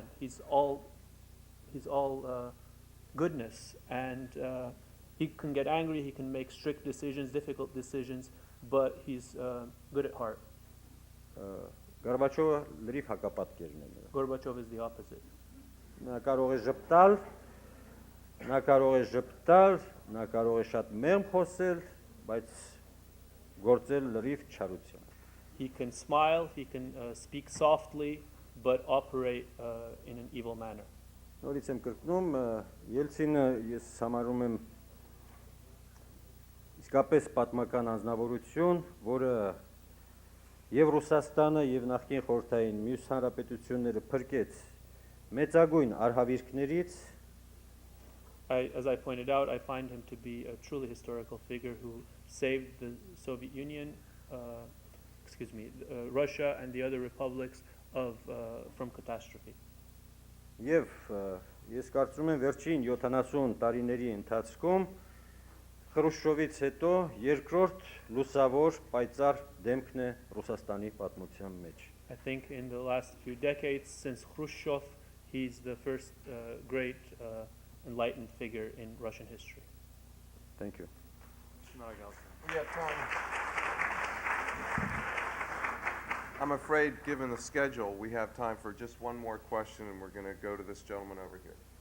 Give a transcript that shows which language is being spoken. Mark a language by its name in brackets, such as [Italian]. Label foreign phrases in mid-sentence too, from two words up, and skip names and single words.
[English] He's all goodness, and he can get angry. He can make strict decisions, difficult decisions, but he's good at heart. [Armenian] Գորբաչովը լրիվ հակապատկերն է նրա։ [English] Gorbachev is the opposite. [Armenian] Նա կարող է ժպտալ, նա կարող է շատ մեղմ խոսել, բայց գործել լրիվ չարությամբ։ He can smile, he can speak softly, but operate in an evil manner. Նորից եմ կրկնում, Ելցինը ես համարում եմ իսկապես պատմական անձնավորություն, որը եւ Ռուսաստանը եւ նախկին խորհրդային մյուս հանրապետությունները փրկեց մեծագույն արհավիրքներից, [English] As I pointed out, I find him to be a truly historical figure who saved the Soviet Union, Russia and the other republics from catastrophe. [Armenian] Եվ ես կարծում եմ վերջին 70 տարիների ընթացքում Խրուշչովից հետո երկրորդ լուսավոր պայծառ դեմքն է Ռուսաստանի պատմության մեջ։ [English] I think in the last few decades since Khrushchev, he's the first great enlightened figure in Russian history. Thank you. We have time. I'm afraid, given the schedule, we have time for just one more question, and we're going to go to this gentleman over here.